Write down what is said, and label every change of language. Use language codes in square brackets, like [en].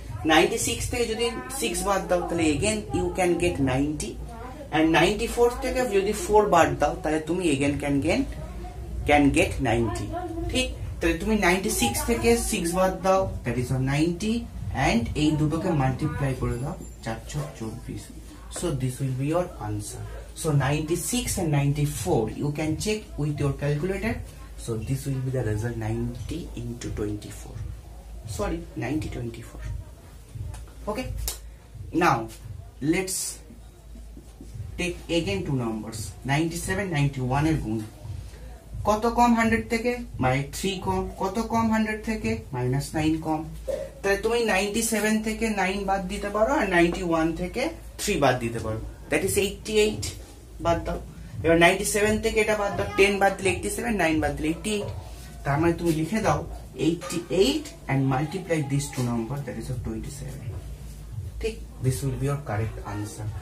[bn] 96 থেকে যদি 6 বাদ দাও তাহলে [en] again you can get 90, and [bn] 94 থেকে যদি 4 বাদ দাও তাহলে তুমি [en] again can get 90, [bn] ঠিক। তাহলে তুমি 96 থেকে 6 বাদ দাও, দ্যাট ইজ 90, and এই দুটোকে মাল্টিপ্লাই করে দাও, 424। [en] So this will be your answer. So 96 and 94 you can check with your calculator. So this will be the result, 90 into 24. Sorry, 90 24. Okay, now let's take again two numbers, [bn] 97 91 এর গুণ। কত কম 100 থেকে? -3 কম। কত কম 100 থেকে? -9 কম। তাহলে তুমি 97 থেকে 9 বাদ দিতে পারো আর 91 থেকে 3 বাদ দিতে পারো, [en] that is 88 [bn] বাদ দাও। এবার 97 থেকে এটা বাদ দাও, 10 বাদ দিলে 87, 9 বাদ দিলে 88। তার মানে তুমি লিখে দাও [en] 88 and multiply these two numbers, that is 27, ঠিক। this will be your correct answer.